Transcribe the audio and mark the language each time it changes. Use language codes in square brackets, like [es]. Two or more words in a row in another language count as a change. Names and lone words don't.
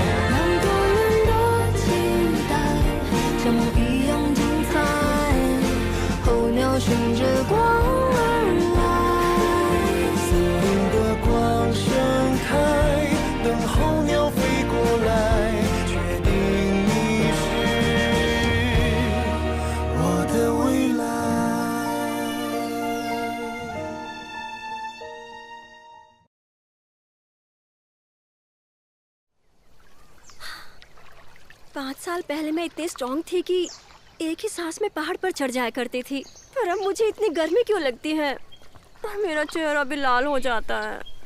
[zh] 两个人的期待，像梦一样精彩，候鸟循着光而来。森林的光盛开，等候鸟飞过来，确定你是我的未来。 [hi] पाँच साल पहले मैं इतनी स्ट्रांग थी कि एक ही सांस में पहाड़ पर चढ़ जाया करती थी, पर अब मुझे इतनी गर्मी क्यों लगती है और मेरा चेहरा भी लाल हो जाता है।